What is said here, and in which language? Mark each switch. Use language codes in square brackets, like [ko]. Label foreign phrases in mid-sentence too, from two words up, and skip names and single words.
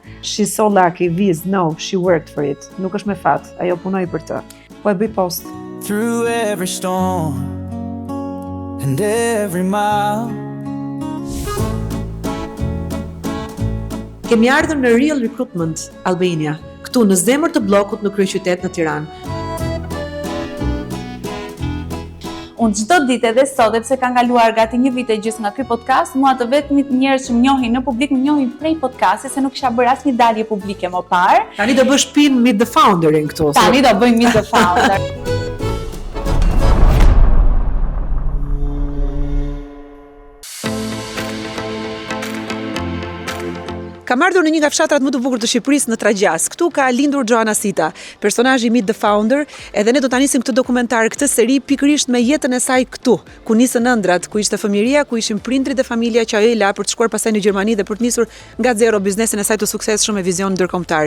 [en] She's so lucky, Viz, no, she worked for it. [sq] Nuk është me fat, ajo punoi për të. Po e bëj post. [en] Through every storm and every mile. [sq] Kemi ardhur në Real Recruitment Albania, këtu në zemër të bllokut në kryeqytet në Tiranë. Unë çdo ditë edhe sot, sepse ka ngaluar gati një vit e gjysmë nga ky podcast, mua të vetmit njerëz që më njohin në publik më njohin prej podcastit, se nuk kisha bërë asnjë dalje publike më parë. Tani do bësh pin Meet the Founderin këtu. Tani do bëjmë Meet the Founder. Kam ardhur në një nga fshatrat më të bukur të Shqipërisë në Tragjas. Këtu ka lindur Joana Sita, personazhi i Meet the Founder, edhe ne do ta nisim këtë dokumentar, këtë seri pikërisht me jetën e saj këtu, ku nisën ëndrat, ku ishte fëmijëria, ku ishin prindrit dhe familja që ajo i la për të shkuar pastaj në Gjermani dhe për të nisur nga zero biznesin e saj të suksesshëm me vizion ndërkombëtar.